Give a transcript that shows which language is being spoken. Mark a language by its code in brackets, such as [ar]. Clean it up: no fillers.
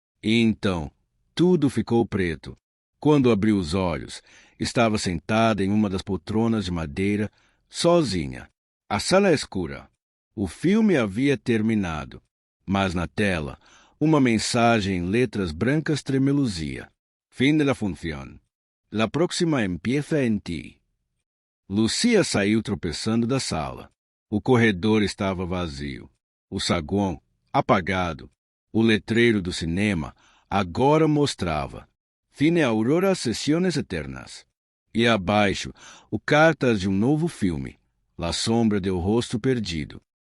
[pt] E então, tudo ficou preto. Quando abriu os olhos, estava sentada em uma das poltronas de madeira, sozinha. A sala escura. O filme havia terminado, mas na tela, uma mensagem em letras brancas tremeluzia. [es] Fin de la función. La próxima empieza en ti. [pt] Lucia saiu tropeçando da sala. O corredor estava vazio. O saguão, apagado. O letreiro do cinema agora mostrava Cine Aurora Sessões Eternas. E abaixo, o cartaz de um novo filme, La Sombra del Rosto Perdido.